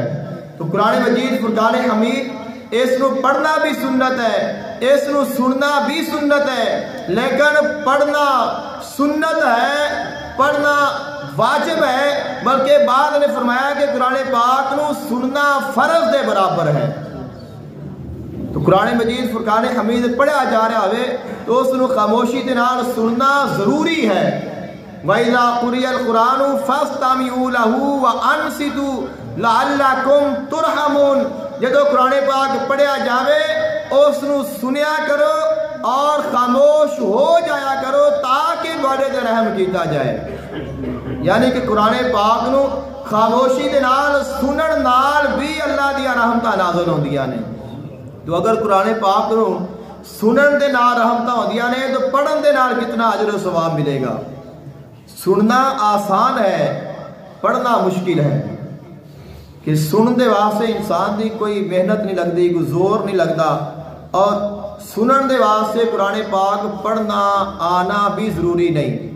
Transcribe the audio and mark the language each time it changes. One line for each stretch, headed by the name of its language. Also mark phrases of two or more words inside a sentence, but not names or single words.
Punjabi: تو قرآن مجید فرقان حمید اس نو پڑھنا بھی سنت ہے، اس نو سننا بھی سنت ہے، لیکن پڑھنا سنت ہے، پڑھنا واجب ہے، بلکہ بعد نے فرمایا کہ قرآن پاک نو سننا فرض دے برابر ہے. تو قرآن مجید فرقان حمید پڑھا جا رہا ہوئے تو اس نو خاموشی دے نال سننا ضروری ہے.
Arabic: وَإِذَا قُرِئَ الْقُرْآنُ فَاسْتَمِعُوا لَهُ وَأَنصِتُوا لَعَلَّكُمْ تُرْحَمُونَ.
Punjabi: جدو قرآن پاک پڑھیا جاوے اس نو سنیا کرو اور خاموش ہو جایا کرو تاکہ بڑے دے رحم کیتا جائے. یعنی کہ قرآن پاک نو خاموشی دے نال سنن نال بھی اللہ دیا رحمتاں نازل ہوندیاں نے. تو اگر قرآن پاک نو سنن دے نال رحمتاں ہوندیاں نے تو پڑھن دے نال کتنا اجر و ثواب ملے گا. سننا آسان ہے، پڑھنا مشکل ہے. کہ سنن دے واسطے انسان دی کوئی محنت نہیں لگتی، کوئی زور نہیں لگتا، اور سنن دے واسطے قرآن پاک پڑھنا آنا بھی ضروری نہیں.